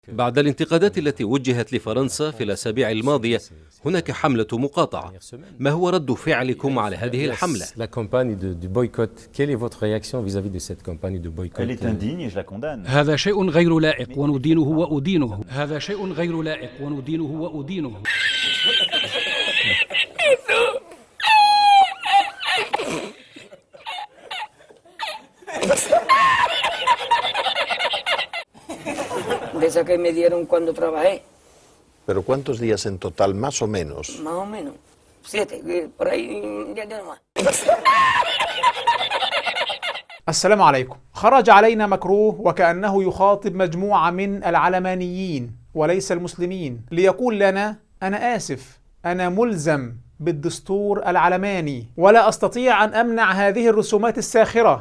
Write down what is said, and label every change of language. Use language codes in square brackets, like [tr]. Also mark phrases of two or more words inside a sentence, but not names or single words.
[ar] بعد الانتقادات التي وجهت لفرنسا في الأسابيع الماضية، هناك حملة مقاطعة. ما هو رد فعلكم على هذه الحملة؟ هذا شيء غير لائق وندينه وأدينه. هذا شيء غير لائق وندينه وأدينه. [es] De esa que me dieron cuando trabajé. ¿Pero cuántos días en total, más o menos? Más o menos. 7, por ahí ya más. [ar] السلام عليكم. خرج علينا مكروه وكأنه يخاطب مجموعة من العلمانيين وليس المسلمين ليقول لنا: أنا آسف، أنا ملزم بالدستور العلماني ولا أستطيع أن أمنع هذه الرسومات الساخرة.